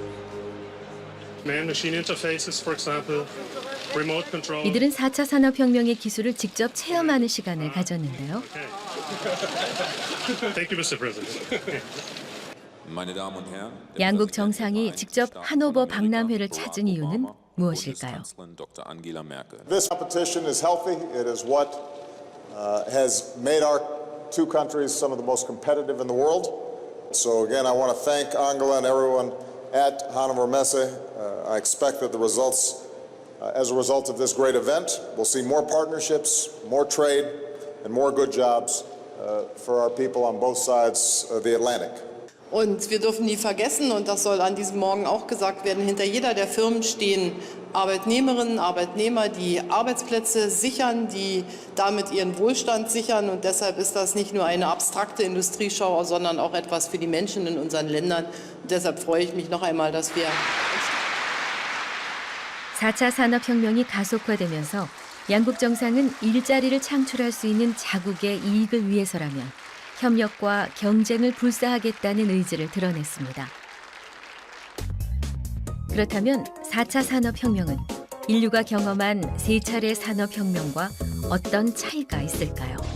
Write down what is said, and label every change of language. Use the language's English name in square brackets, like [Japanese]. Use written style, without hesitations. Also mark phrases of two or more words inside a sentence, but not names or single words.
[Korean] 이들은 4차 산업혁명의 기술을 직접 체험하는 시간을 가졌는데요. 양국 정상이 직접 하노버 박람회를 찾은 이유는 무엇일까요? [English] This competition is healthy. It is what has made our two countries some of the most competitive in the world. So again, I want to thank Angela and everyone at Hannover Messe. I expect that the results, as a result of this great event, we'll see more partnerships, more trade, and more good jobs for our people on both sides of the Atlantic. [German] Und wir dürfen nie vergessen, und das soll an diesem Morgen auch gesagt werden, hinter jeder der Firmen stehen Arbeitnehmerinnen, Arbeitnehmer, die Arbeitsplätze sichern, die damit ihren Wohlstand sichern. Und deshalb ist das nicht nur eine abstrakte Industrieschau, sondern auch etwas für die Menschen in unseren Ländern. Und deshalb freue ich mich noch einmal, dass wir [Korean] 4차 산업혁명이 가속화되면서 양국 정상은 일자리를 창출할 수 있는 자국의 이익을 위해서라면 협력과 경쟁을 불사하겠다는 의지를 드러냈습니다. 그렇다면 4차 산업혁명은 인류가 경험한 3차례 산업혁명과 어떤 차이가 있을까요?